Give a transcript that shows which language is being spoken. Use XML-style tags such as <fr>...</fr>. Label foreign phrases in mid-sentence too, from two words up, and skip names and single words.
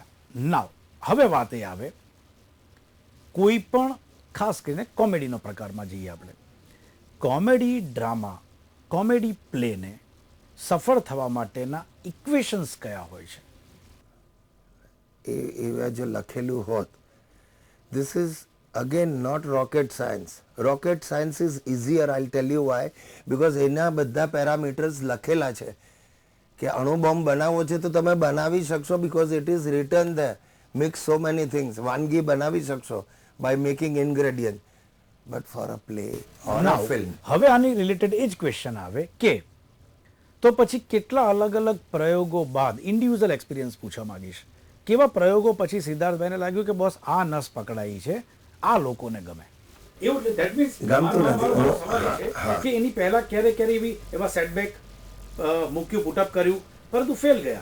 <gu>નાવ હવે વાત એ આવે કોઈ પણ ખાસ કરીને કોમેડીનો પ્રકારમાં જઈએ આપણે.</gu> <en>comedy drama, comedy playને</en> <gu>સફળ થવા માટેના ઇક્વેશન્સ કયા હોય છે? એવા જો લખેલું હોત,</gu> <en>this is again not rocket science. Rocket science is easier, I'll tell you why.</en> <gu>because એના બધા પેરામીટર્સ લખેલા છે કે અણુ બોમ્બ બનાવવો છે તો તમે બનાવી શકશો,</gu> <en>because it is written there. Mix so many things.</en> <gu>વાનગી બનાવી શકશો</gu> <en>by making ingredient. But for a play or a film.</en> <gu>હવે આની રિલેટેડ એ જ ક્વેશ્ચન આવે કે તો પછી કેટલા અલગ અલગ પ્રયોગો બાદ,</gu> <en>individual experience</en> <gu>પૂછવા માંગીશ, કેવા પ્રયોગો પછી સિદ્ધાર્થભાઈને લાગ્યું કે બસ આ નસ પકડાઈ છે, આ લોકોને ગમે?</gu> <en>એવું that means</en> <gu>ગમતું નથી કે એની પહેલા ક્યારે ક્યારે એવા સેટબેક મૂક્યું, પુટઅપ કર્યું, પરંતુ ફેલ ગયા.</gu>